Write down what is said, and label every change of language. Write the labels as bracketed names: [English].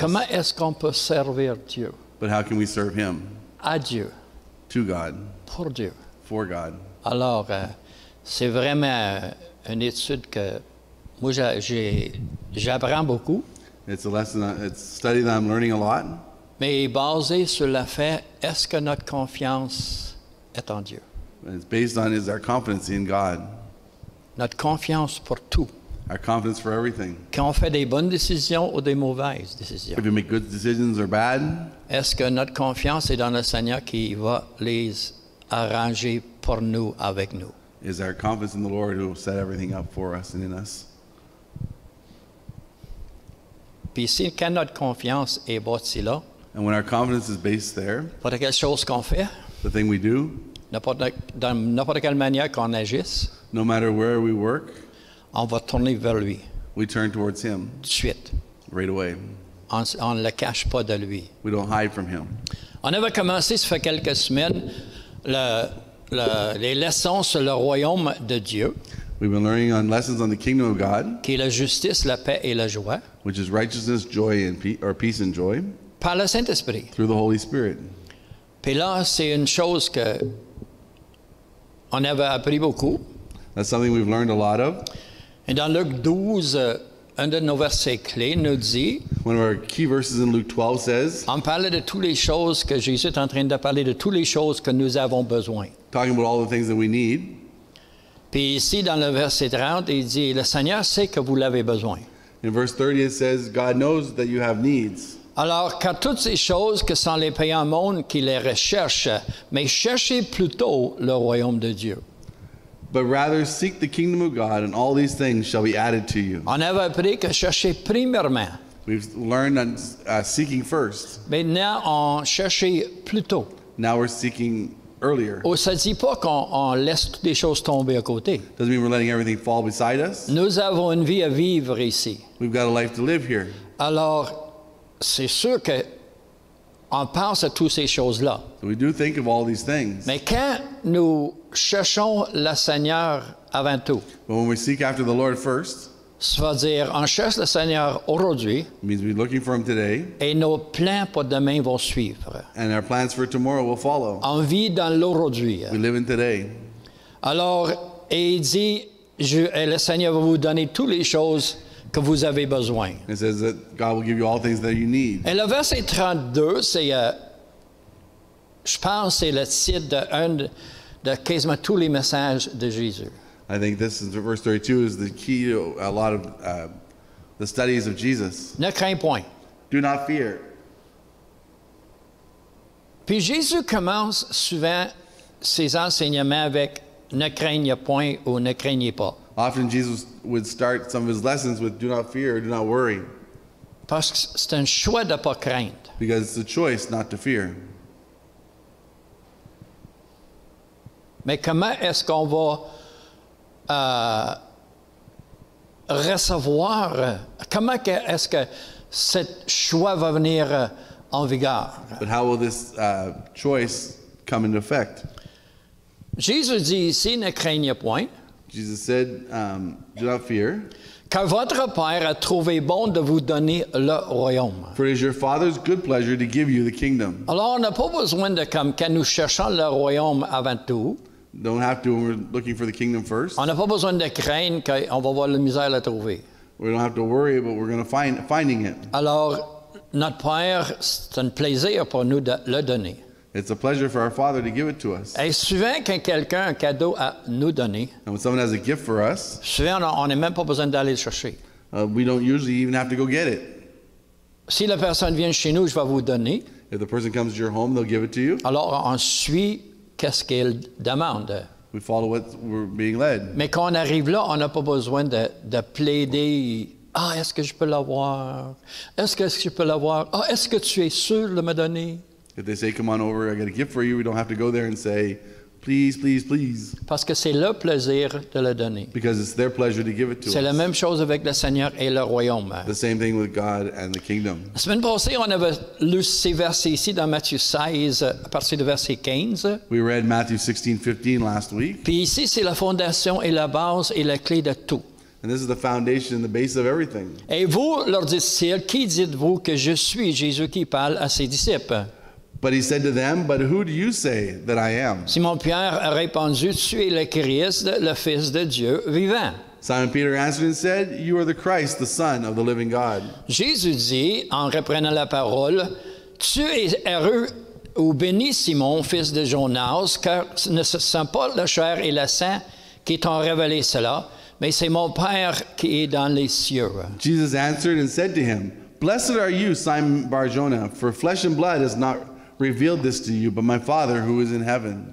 [French] comment est-ce qu'on peut servir Dieu? [English] But how can we serve Him? [French] À Dieu, [English] To God, [French] pour Dieu. [English] for God. [French] Alors, c'est vraiment une étude que moi, j'apprends beaucoup, [English] It's a study that I'm learning a lot, [French] mais basée sur le fait, est-ce que notre confiance est en Dieu? [English] and it's based on is our confidence in God, [French] Notre confiance pour tout. [English] our confidence for everything. [French] Quand on fait des bonnes décisions ou des mauvaises décisions. [English] If we make good decisions or bad, [French] Est-ce que notre confiance est dans le Seigneur qui va les arranger pour nous, avec nous? [English] is our confidence in the Lord who will set everything up for us and in us. [French] Puis si, quand notre confiance est bâtie là, [English] And when our confidence is based there, [French] pour quelque chose qu'on fait, [English] the thing we do, [French] dans n'importe quelle manière qu'on agisse, [English] no matter where we work, [French] on va tourner vers lui [English] we turn towards Him [French] tout de suite. [English] right away. [French] On ne le cache pas de lui. [English] We don't hide from Him. [French] On avait commencé, ça fait quelques semaines, les leçons sur le royaume de Dieu, [English] We've been learning on lessons on the kingdom of God, [French] qui est la justice, la paix et la joie, [English] which is righteousness, joy, and peace and joy [French] par le Saint-Esprit. [English] through the Holy Spirit. [French] Puis là, c'est une chose que on avait appris beaucoup. [English] That's something we've learned a lot of. [French] Et dans Luc 12, un de nos versets clés nous dit, [English] One of our key verses in Luke 12 says, [French] on parlait de toutes les choses que Jésus est en train de parler, de toutes les choses que nous avons besoin. [English] talking about all the things that we need. [French] Puis ici, dans le verset 30, il dit, le Seigneur sait que vous l'avez besoin. [English] In verse 30 it says, God knows that you have needs. [French] Alors, car toutes ces choses que sont les païens au monde qui les recherchent, mais cherchez plutôt le royaume de Dieu. [English] But rather seek the kingdom of God, and all these things shall be added to you. [French] On avait appris que chercher premièrement. [English] We've learned on seeking first. [French] Maintenant, on cherchait plutôt. [English] Now we're seeking earlier. [French] Ça ne dit pas qu'on laisse toutes les choses tomber à côté. [English] Doesn't mean we're letting everything fall beside us. [French] Nous avons une vie à vivre ici. [English] We've got a life to live here. [French] Alors, c'est sûr que on pense à toutes ces choses-là. [English] So we do think of all these things. [French] Mais quand nous cherchons le Seigneur avant tout, [English] But when we seek after the Lord first, [French] ça veut dire on cherche le Seigneur aujourd'hui [English] it means we're looking for Him today, [French] et nos plans pour demain vont suivre. [English] and our plans for tomorrow will follow. [French] On vit dans l'aujourd'hui. [English] We live in today. [French] Alors, et il dit, le Seigneur va vous donner toutes les choses que vous avez besoin. [English] It says that God will give you all things that you need. [French] Et le verset 32, c'est, je pense, c'est le titre de quasiment tous les messages de Jésus. [English] I think this is verse 32 is the key to a lot of the studies of Jesus. [French] Ne crains point. [English] Do not fear. [French] Puis Jésus commence souvent ses enseignements avec ne craignez point ou ne craignez pas. [English] Often Jesus would start some of his lessons with do not fear, do not worry, [French] Parce que c'est un choix de ne pas craindre. [English] because it's a choice not to fear. [French] Mais comment est-ce qu'on va recevoir, comment est-ce que ce choix va venir en vigueur? [English] But how will this choice come into effect? [French] Jésus dit ici, ne craignez point, [English] Jesus said, do not fear, [French] car votre Père a trouvé bon de vous donner le royaume. [English] for it is your Father's good pleasure to give you the kingdom. [French] Alors, on n'a pas besoin de, comme quand nous cherchons le royaume avant tout, [English] Don't have to when we're looking for the kingdom first. [French] on n'a pas besoin de craindre qu'on va avoir la misère à le trouver. [English] We don't have to worry, but we're going to finding it. [French] Alors, notre Père, c'est un plaisir pour nous de le donner. [English] It's a pleasure for our Father to give it to us. [French] Et souvent, quand quelqu'un a un cadeau à nous donner, [English] And when someone has a gift for us, [French] souvent, on n'a même pas besoin d'aller le chercher. [English] we don't usually even have to go get it. [French] Si la personne vient chez nous, je vais vous donner. [English] If the person comes to your home, they'll give it to you. [French] Alors, on suit qu'est-ce qu'elle demande. [English] We follow what we're being led. [French] Mais quand on arrive là, on n'a pas besoin de plaider. Ah, est-ce que je peux l'avoir? Est-ce que je peux l'avoir? Ah, est-ce que tu es sûr de me donner? [English] If they say, come on over, I got a gift for you, we don't have to go there and say, Please, please, please. [French] Parce que c'est leur plaisir de le donner. [English] Because it's their pleasure to give it to [French] C'est la [English] us. [French] même chose avec le Seigneur et le royaume. [English] The same thing with God and the kingdom. [French] La semaine passée, on avait lu ces versets ici dans Matthieu 16, à partir du verset 15. [English] We read Matthew 16:15 last week. [French] Puis ici, c'est la fondation et la base et la clé de tout. [English] And this is the foundation and the base of everything. [French] Et vous, leur dit-il, qui dites-vous que je suis? Jésus qui parle à ses disciples. [English] But he said to them, but who do you say that I am? [French] Simon-Pierre a répondu, tu es le Christ, le Fils de Dieu vivant. [English] Simon Peter answered and said, you are the Christ, the Son of the living God. [French] Jésus dit, en reprenant la parole, tu es heureux ou béni, Simon, fils de Jonas, car ce ne sont pas la chair et le sang qui t'ont révélé cela, mais c'est mon Père qui est dans les cieux. [English] Jesus answered and said to him, blessed are you, Simon Bar-Jonah, for flesh and blood has not revealed this to you, but my Father who is in heaven.